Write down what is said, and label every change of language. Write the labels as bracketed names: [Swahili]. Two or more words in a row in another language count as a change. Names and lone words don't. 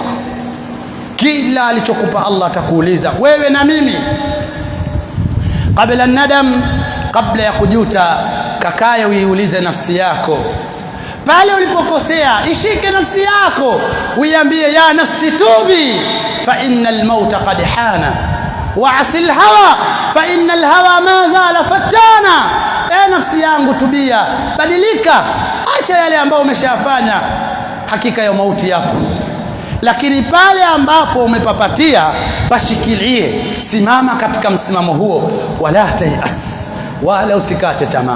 [Swahili] Kila alichokupa Allah atakuuliza wewe na mimi. [Arabic] قبل الندم, [Swahili] kabla ya kujuta, kakaye uiulize nafsi yako. Pale ulipokosea, ishike nafsi yako, uiambie [Arabic] يا نفس توبي فإن الموت قد حان واعص الهوى فإن الهوى ما زال فتانا. [Swahili] Nafsi yangu tubia, badilika, acha yale ambayo umeshafanya, hakika ya mauti yapo. Lakini pale ambapo umepapatia, pashikilie, simama katika msimamo huo, [Arabic] ولا تيأس, [Swahili] wala usikate tamaa.